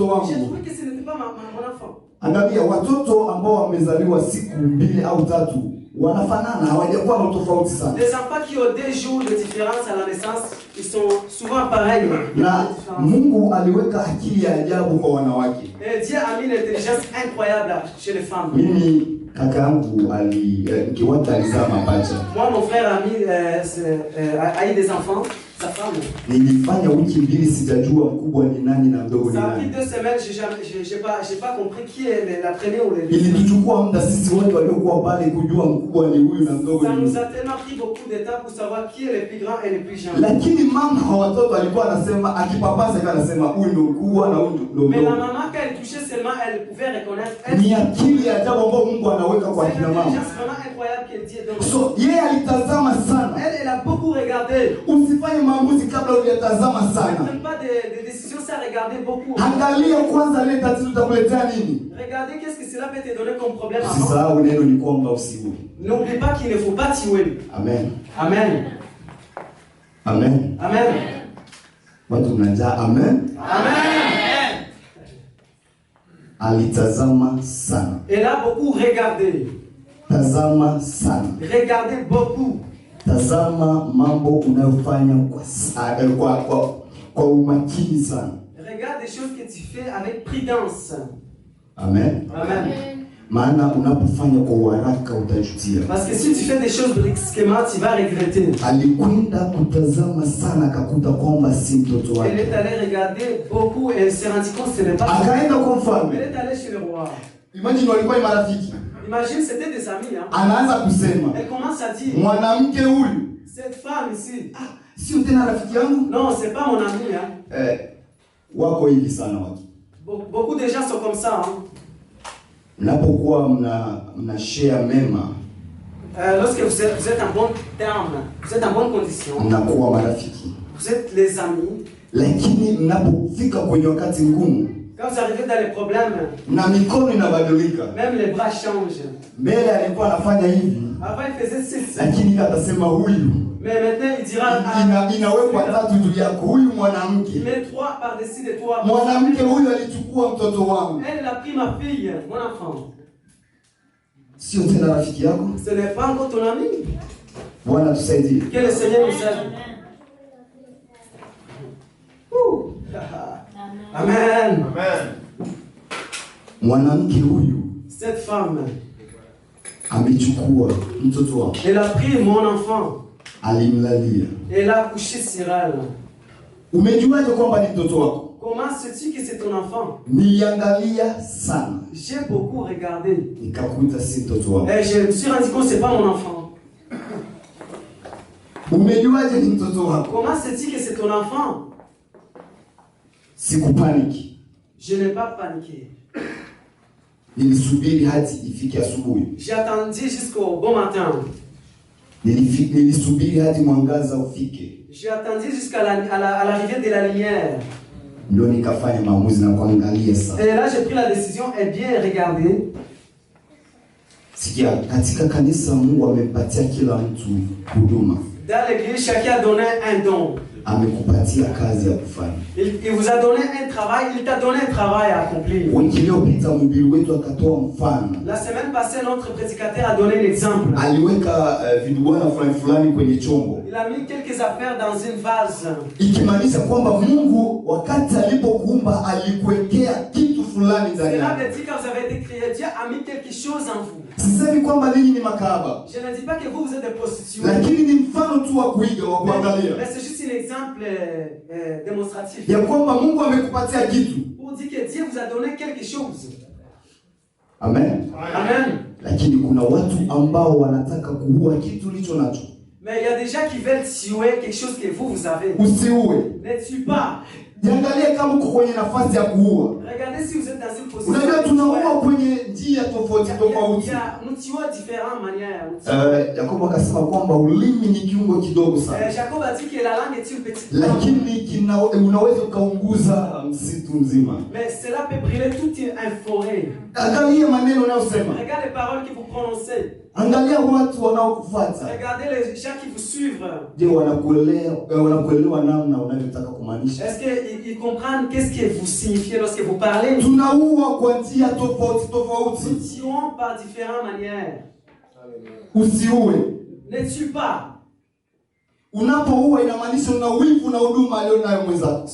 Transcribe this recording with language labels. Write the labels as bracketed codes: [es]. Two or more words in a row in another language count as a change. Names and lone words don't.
[fr] J'ai [sw] wangu. [fr] trouvé que ce n'était pas mon enfant. [sw] Angalia, watoto ambao wamezaliwa siku 2 au 3 wanafanana, hawajakuwa na tofauti sana. [fr] Les enfants qui ont 2 jours de différence à la naissance, ils sont souvent pareils. [sw] Na Mungu aliweka akili ya ajabu kwa wanawake. [fr] Et Dieu a mis une intelligence incroyable chez les femmes. [sw] Mimi kaka yangu mkiwata alizaa mapacha. [fr] Moi, mon frère a eu des enfants, sa femme. [sw] Nilifanya wiki 2 sijajua mkubwa ni nani na mdogo ni [fr] Ça a pris [sw] nani. [fr] 2 semaines, j'ai pas compris qui est la première ou les [sw] Ilituchukua muda sisi wote waliokuwa pale kujua mkubwa ni huyu na mdogo [fr] Ça [sw] ni [fr] nous [sw] huyu. [fr] a tellement pris beaucoup de temps pour savoir qui est le plus grand et le plus jeune. [sw] Lakini mama wa watoto alikuwa anasema akipapasa kana anasema huyu ndio mkubwa na huyu ndio [fr] Mais la [sw] mdogo. [fr] maman, quand elle touchait seulement, elle pouvait reconnaître. [sw] Ni akili ya ajabu ambayo Mungu anaweka kwa [fr] C'est une [sw] kina mama. [fr] intelligence vraiment incroyable que Dieu donne. [sw] So yeye alitazama sana. [fr] Elle a beaucoup regardé. [sw] Usifanye maamuzi kabla hujatazama [fr] Ne [sw] sana. [fr] prenne pas de décisions sans regarder beaucoup. [sw] Angalia kwanza ile tatizo litakuletea nini. [fr] Regardez qu'est-ce que cela peut te donner comme problème avant. [sw] Usisahau neno ni kwamba usiue. [fr] N'oublie pas qu'il ne faut pas tuer. [sw] Amen. [fr] Amen. [sw] Amen. [fr] Amen. [sw] Watu mnajaa amen. [fr] Amen. [sw] Alitazama sana. [fr] Elle a beaucoup regardé. [sw] Tazama sana. [fr] Regardez beaucoup. [sw] Tazama mambo unayofanya kwa umakini sana. [fr] Regarde des choses que tu fais avec prudence. [sw] Amen. [fr] Amen. [sw] Maana unapofanya kwa haraka utajutia. [fr] Parce que si tu fais des choses brusquement, tu vas regretter. [sw] Alikwenda kutazama sana akakuta kwamba si mtoto [fr] Elle [sw] wake. [fr] est allée regarder beaucoup et elle s'est rendue compte que ce n'est pas. [sw] Akaenda kwa mfalme. [fr] Elle est allée chez le roi. [sw] Imagine walikuwa ni marafiki. [fr] Imagine, c'était des amis. Hein. [sw] Anaanza kusema, [fr] Elle commence à dire, [sw] mwanamke huyu [fr] cette femme ici, [sw] sio tena rafiki yangu. [fr] non, c'est pas mon ami. Hein. [sw] Wako hivi sana watu. [fr] Beaucoup de gens sont comme ça. Hein. [sw] Mnapokuwa mna share mema, [fr] Lorsque vous êtes en bon terme, vous êtes en bonne condition, [sw] mnakuwa marafiki. [fr] vous êtes les amis. [sw] Lakini mnapofika kwenye wakati ngumu, [fr] Quand vous arrivez dans les problèmes, [sw] na mikono inabadilika. [fr] même les bras changent. [sw] Mbele alikuwa anafanya hivi, [fr] Avant, il faisait ceci. [sw] lakini atasema huyu [fr] Mais maintenant, il dira [sw] inawekwa 3 juu yako, huyu mwanamke. [fr] il met 3 par-dessus de toi. [sw] Mwanamke huyu alichukua mtoto wangu. [fr] Elle a pris ma fille, mon enfant. [sw] Sio tena rafiki yako. [fr] Ce n'est pas encore ton ami. [sw] Bwana tusaidie. [fr] Que le Seigneur nous aide. [sw] Amen. Mwanamke huyu [fr] Cette femme, [sw] amechukua mtoto wake, [fr] elle a pris mon enfant. [sw] alimlalia. [fr] Elle a couché sur elle. [sw] Umejuaje kwamba ni mtoto wako? [fr] Comment sais-tu que c'est ton enfant? [sw] Niliangalia sana, [fr] J'ai beaucoup regardé. [sw] nikakuta si mtoto wako. [fr] Et je me suis rendu compte que ce n'est pas mon enfant. [sw] Umejuaje ni mtoto wako? [fr] Comment sais-tu que c'est ton enfant? [sw] Sikupaniki. [fr] Je n'ai pas paniqué. [sw] Nilisubiri hadi ifike asubuhi. [fr] J'ai attendu jusqu'au bon matin. [sw] Nilisubiri hadi mwangaza ufike. [fr] J'ai attendu jusqu'à l'arrivée de la lumière. [sw] Ndio nikafanya maamuzi na kuangalia sana. [fr] Et là, j'ai pris la décision et bien regardé. [sw] Sikia, katika kanisa Mungu amempatia kila mtu huduma. [fr] Dans l'église, chacun a donné un don. [sw] Amekupatia kazi ya kufanya. [fr] Il vous a donné un travail, il t'a donné un travail à accomplir. [sw] Wiki iliyopita mhubiri wetu akatoa mfano. [fr] La semaine passée, notre prédicateur a donné l'exemple. [sw] Aliweka vidubwana fulani kwenye chombo. [fr] Il a mis quelques affaires dans une vase. [sw] Ikimaanisha kwamba Mungu wakati alipokuumba alikuwekea kitu fulani ndani [fr] Cela [sw] yako. [fr] veut dire quand vous avez été créé, Dieu a mis quelque chose en vous. [sw] Sisemi kwamba ninyi ni makahaba. [fr] Je ne dis pas que vous êtes des prostituées. [sw] Lakini ni mfano tu wa kuiga wa kuangalia. [fr] Mais c'est juste un exemple démonstratif. [sw] Ya kwamba Mungu amekupatia kitu. [fr] Pour dire que Dieu vous a donné quelque chose. [sw] Amen. [fr] Amen. [sw] Lakini kuna watu ambao wanataka kuua kitu ulicho nacho. [fr] Mais il y a des gens qui veulent tuer quelque chose que vous avez. [sw] Usiue. [fr] Ne tue pas. [sw] Jiangalie kama uko kwenye nafasi ya kuua. [fr] Regardez si vous êtes dans une position. [sw] Unajua tunaua kwenye njia tofauti tofauti. [fr] Nous tuons différentes manières. [sw] Yakobo akasema kwamba ulimi ni kiungo kidogo sana. [fr] Jacob a dit que la langue est une petite. [sw] Lakini unaweza ukaunguza msitu mzima. [fr] Mais cela peut brûler toute une forêt. [sw] Angalia maneno unayosema. [fr] Regardez les paroles que vous prononcez. [sw] Angalia watu wanaokufuata. [fr] Regardez les gens qui vous suivent. [sw] Je, wanakuelewa namna unavyotaka kumaanisha? [fr] Est-ce qu'ils comprennent qu'est-ce que vous signifiez lorsque vous parlez? [sw] Tunaua kwa njia tofauti tofauti. [fr] Nous tuons par différentes manières. [sw] Usiue. [fr] Ne tue pas. [sw] Unapoua inamaanisha una wivu na huduma alionayo mwenzako.